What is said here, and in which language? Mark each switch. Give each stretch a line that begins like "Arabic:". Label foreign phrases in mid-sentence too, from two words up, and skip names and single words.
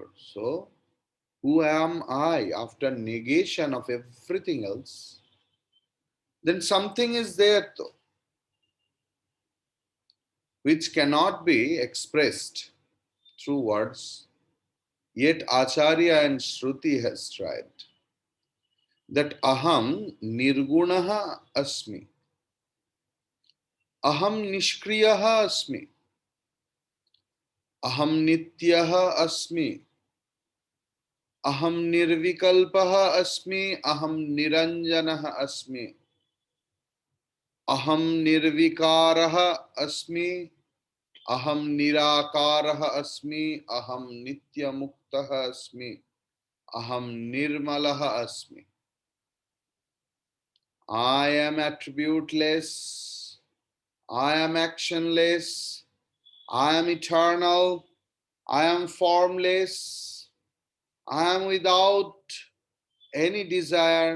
English: So, who am I after negation of everything else? Then something is there though, which cannot be expressed through words. Yet Acharya and Shruti has tried.
Sanskrit: That अहं निर्गुणः अस्मि. अहं निष्क्रियः अस्मि। अहं नित्यः अस्मि. अहं निर्विकल्पः अस्मि. अहं निरञ्जनः अस्मि। अहं निर्विकारः अस्मि. अहं निराकारः अस्मि. अहं नित्यमुक्तः अस्मि। अहं निर्मलः अस्मि.
English: I am attributeless. I am actionless. I am eternal. I am formless. I am without any desire.